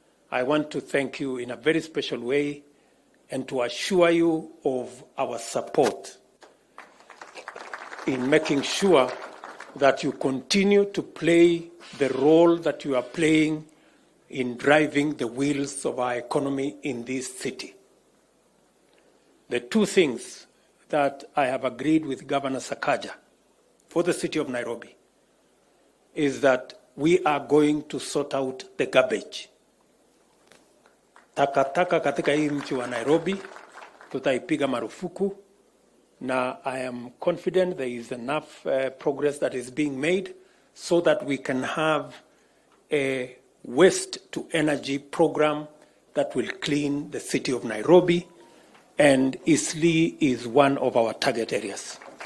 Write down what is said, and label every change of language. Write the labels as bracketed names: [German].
[English] I want to thank you in a very special way and to assure you of our support in making sure that you continue to play the role that you are playing in driving the wheels of our economy in this city. The two things that I have agreed with Governor Sakaja for the city of Nairobi is that we are going to sort out the garbage. [Swahili] Takataka katika hii mji wa Nairobi tutaipiga marufuku [English] Now, I am confident there is enough progress that is being made so that we can have a waste-to-energy program that will clean the city of Nairobi, and Eastleigh is one of our target areas.